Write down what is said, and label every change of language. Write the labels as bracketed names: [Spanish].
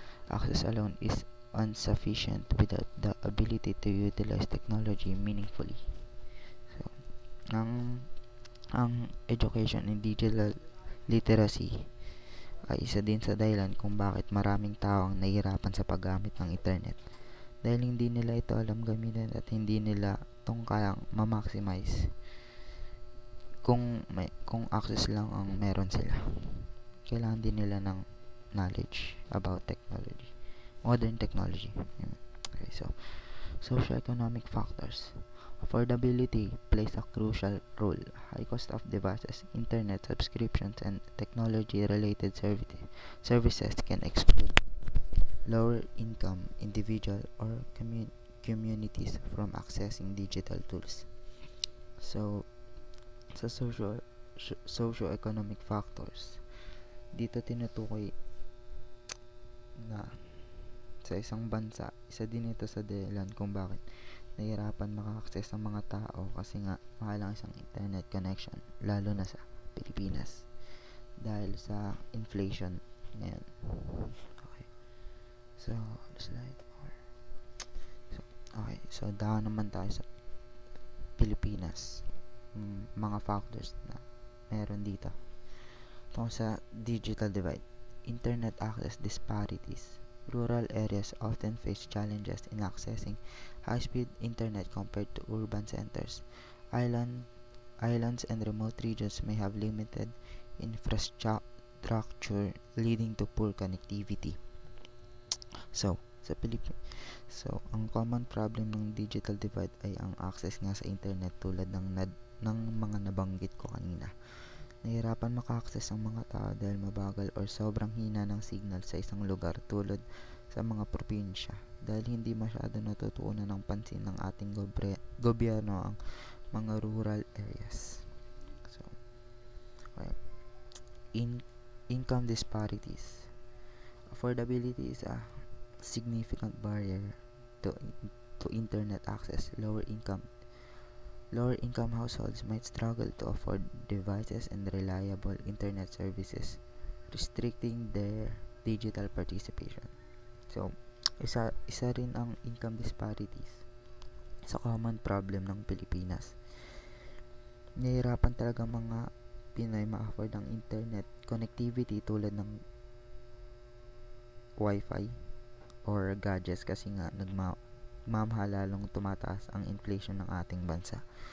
[English] Access alone is insufficient without the ability to utilize technology meaningfully. [Filipino] So, ang education in digital literacy ay isa din sa dahilan kung bakit maraming tao ang nahihirapan sa paggamit ng internet dahil hindi nila ito alam gamitin at hindi nila itong kayang ma-maximize kung access lang ang meron sila. Kailangan din nila ng knowledge [English] about technology, modern technology. Okay, so socioeconomic factors. Affordability plays a crucial role. High cost of devices, internet subscriptions, and technology-related services can exclude lower income individual or communities from accessing digital tools. [Filipino] So, sa socio-economic factors, dito tinutukoy na sa isang bansa, isa din ito sa dahilan kung bakit nahihirapan maka-access ang mga tao kasi nga mahal ang isang internet connection, lalo na sa Pilipinas dahil sa inflation ngayon. Okay. So, slide more. So daan naman tayo sa Pilipinas. Mga factors na meron dito. Tungkol sa digital divide, internet access disparities. [English] Rural areas often face challenges in accessing high-speed internet compared to urban centers. Islands and remote regions may have limited infrastructure leading to poor connectivity. [Filipino] So, sa Pilipinas, ang common problem ng digital divide ay ang access nga sa internet tulad ng mga nabanggit ko kanina. Nahihirapan maka-access ang mga tao dahil mabagal or sobrang hina ng signal sa isang lugar tulad sa mga probinsya dahil hindi masyado natutuunan ng pansin ng ating gobyerno ang mga rural areas. [English] So, okay. Income disparities. Affordability is a significant barrier to internet access. Lower income households might struggle to afford devices and reliable internet services, restricting their digital participation. [Filipino] So, isa rin ang income disparities sa common problem ng Pilipinas. Nahihirapan talaga mga Pinoy ma-afford ang internet connectivity tulad ng Wi-Fi or gadgets kasi nga nagmamahal lalong tumataas ang inflation ng ating bansa.